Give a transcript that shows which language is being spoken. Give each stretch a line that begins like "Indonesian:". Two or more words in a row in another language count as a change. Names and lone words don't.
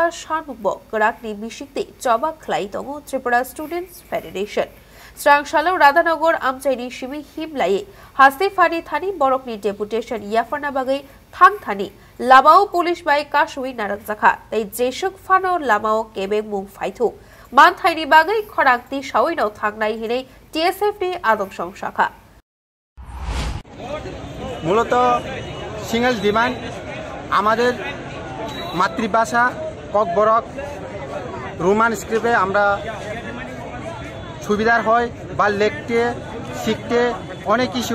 Kok Borok: सानमुखबो गराकनि बिशिकते चबाक खलायै दङ त्रिपुरा स्टुडेन्टस फेडारेशन स्रांसालो राधानगर आमचाइनि सिमी हिमलायै हास्तेफानि थानि बरकनि डेपुटेशन याफाना बागै थां थानि लामाओ पुलिस बाय कासुइ नारक जाखा तै जेसुक फानो लामाओ केबें मुं फाइथु मानथाइनि बागै खरांथि सावैनो थांनाय हिनै टीएसएफ नि आदम संशाखा
Bangla: মূলত
English: single demand
Bangla: আমাদের মাতৃভাষা ককবরক
English: Roman script-e
Bangla: আমরা সুবিধার হয় বা লিখতে শিখতে অনেক